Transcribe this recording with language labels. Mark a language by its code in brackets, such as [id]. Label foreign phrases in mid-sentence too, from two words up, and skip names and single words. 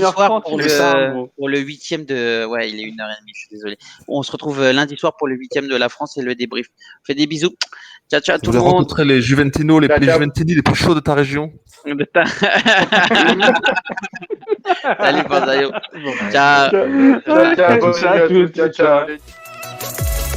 [fr] 1h30, soir pour putain, gros. le 8e de... Ouais, il est 1h30, je suis désolé. On se retrouve lundi soir pour le 8e de la France et le débrief. On fait des bisous. [it] Ciao, ciao [fr] tout Vous le avez monde. rencontré les Juventino, les Juventini les plus chauds de ta région. Salut, Forzaio. Ciao. [it] Ciao, ciao, Ciao, ciao, ciao, ciao.